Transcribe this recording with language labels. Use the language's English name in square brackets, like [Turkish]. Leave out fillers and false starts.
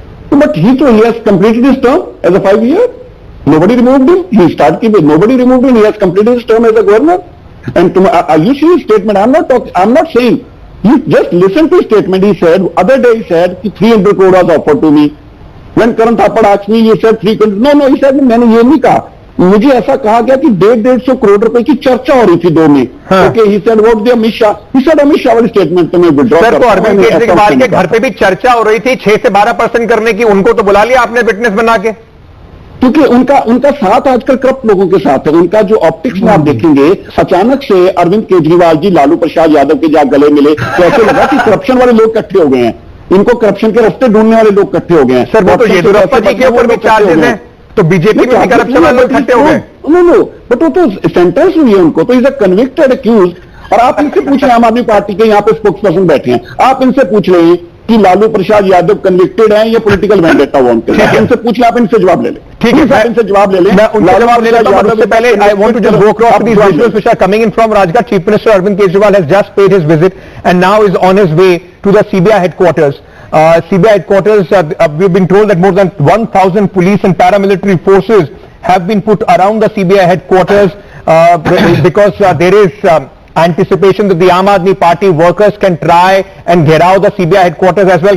[English] But he has completed his term as a 5-year. Nobody removed him. He started keeping. Nobody removed him. He has completed his term as a governor. And you see his statement. I'm not saying. You just listen to his statement. He said, other day he said, 300 crore was offered to me. When Karan Thapar asked me, he said 300. No, he said, [Hindi] मैंने ये नहीं कहा. मुझे ऐसा कहा गया कि 150 करोड़ रुपए की चर्चा हो रही थी 2 में. [English] Okay, he said what the Amit Shah. He said [Hindi] Amit Shah वाली स्टेटमेंट तो मैं विड्रॉ सर, तो अरविंद केजरीवाल के घर पे भी चर्चा हो रही थी 6 से 12% करने की. उनको तो बुला लिया आपने विटनेस बना के, क्योंकि उनका साथ आजकल करप्ट लोगों के साथ है. उनका जो ऑप्टिक्स में आप देखेंगे, अचानक से अरविंद केजरीवाल जी लालू प्रसाद यादव के जा गले मिले तो ऐसे लगा कि करप्शन वाले लोग इकट्ठे हो गए हैं. इनको करप्शन के रास्ते ढूंढने वाले लोग इकट्ठे हो गए हैं. सर, वो तो येदियुरप्पा जी के ऊपर भी चार्जेस हैं, तो बीजेपी में करप्शन वाले लोग इकट्ठे हो गए. नो, बट वो तो सेंटेंस हुई है उनको, तो [English] Is a convicted accused. [Hindi] और आप इनसे पूछ रहे हैं, आम आदमी पार्टी के यहाँ पे स्पोक्स पर्सन बैठे हैं, आप इनसे पूछ रहे हैं कि लालू प्रसाद यादव कन्विक्टेड हैं या पॉलिटिकल वेंडेटा वांटेड है. इनसे पूछ लें, आप इनसे जवाब ले लें. ठीक है, इनसे जवाब ले लें. मैं उनसे जवाब ले लेता हूं, उससे पहले [English] I want to just go across these visuals which are coming in from Rajghat. Chief Minister Arvind Kejriwal has just paid his visit and now is on his way to the CBI headquarters. CBI headquarters, we've been told that more than 1,000 police and paramilitary forces have been put around the CBI headquarters because there is anticipation that the Aam Aadmi Party workers can try and get out the CBI headquarters as well.